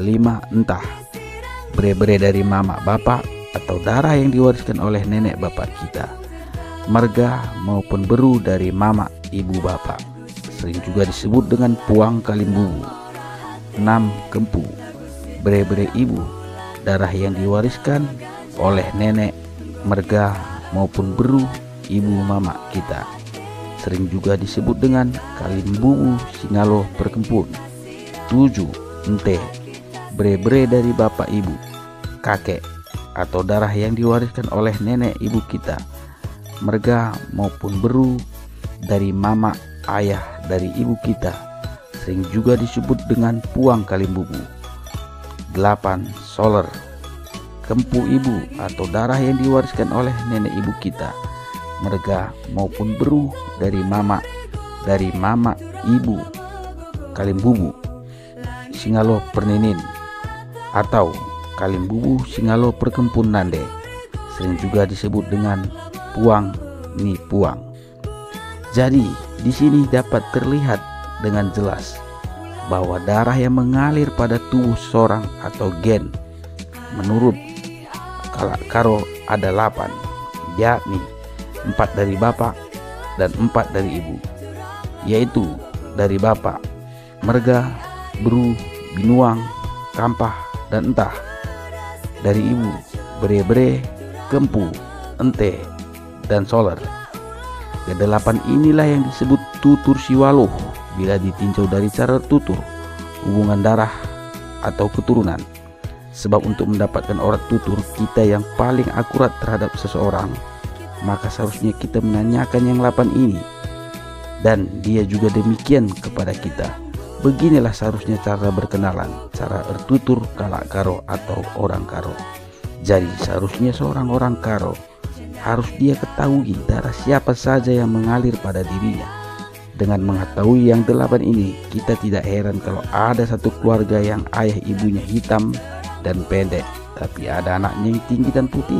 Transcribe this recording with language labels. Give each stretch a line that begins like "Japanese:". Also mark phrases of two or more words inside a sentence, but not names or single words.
Indonesian: Entah, bre-bre dari mama bapak atau darah yang diwariskan oleh nenek bapak kita, merga maupun beru dari mama ibu bapak, sering juga disebut dengan
Batak Karo: puang kalim bubu.
Indonesian: 6. Kempu, bre-bre ibu, darah yang diwariskan oleh nenek, merga maupun beru ibu mama kita, sering juga disebut dengan
Batak Karo: kalim bubu singalo perkempun.
Indonesian: 7. Ente, bre-bre dari bapak ibu, kakek atau darah yang diwariskan oleh nenek ibu kita, merga maupun beru dari mama ayah dari ibu kita, sering juga disebut dengan
Batak Karo: puang kalim bubu.
Indonesian: 8. Soler, kempu ibu atau darah yang diwariskan oleh nenek ibu kita, merga maupun beru dari mama ibu,
Batak Karo: kalim bubu singalo perninin
Indonesian: atau
Batak Karo: kalim bubu singalo perkempun nande,
Indonesian: sering juga disebut dengan
Batak Karo: puang ni puang.
Indonesian: Jadi di sini dapat terlihat dengan jelas bahwa darah yang mengalir pada tubuh seorang atau gen menurut Karo ada 8, yakni 4 dari bapak dan 4 dari ibu, yaitu dari bapak merga, beru, binuang, kampah, dan entah. Dari ibu bre-bre, kempu, ente, dan soler. Kedelapan inilah yang disebut
Batak Karo: tutur siwaluh
Indonesian: bila ditinjau dari cara tutur, hubungan darah atau keturunan. Sebab untuk mendapatkan orat tutur kita yang paling akurat terhadap seseorang, maka seharusnya kita menanyakan yang 8 ini, dan dia juga demikian kepada kita. Beginilah seharusnya cara berkenalan, cara
Batak Karo: ertutur kalak Karo
Indonesian: atau orang Karo. Jadi seharusnya seorang orang Karo harus dia ketahui darah siapa saja yang mengalir pada dirinya. Dengan mengetahui yang 8 ini, kita tidak heran kalau ada satu keluarga yang ayah ibunya hitam dan pendek, tapi ada anaknya yang tinggi dan putih.